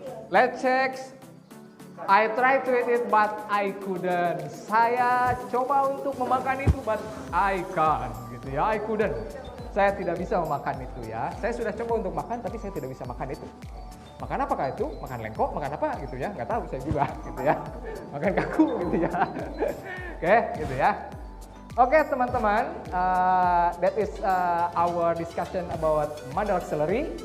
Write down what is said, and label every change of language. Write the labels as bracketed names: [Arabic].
[English] Let's check. I tried to eat it but I couldn't. [Indonesian] Saya coba untuk memakan itu [English] but I can't [Indonesian] gitu ya. [English] I couldn't. [Indonesian] Saya tidak bisa memakan itu ya. Saya sudah coba untuk makan tapi saya tidak bisa makan itu. Makan apakah itu? Makan lengkok, makan apa gitu ya? Nggak tahu saya juga gitu ya. Makan kaku gitu ya. Oke, gitu ya. Oke teman-teman, [English] that is our discussion about model auxiliary.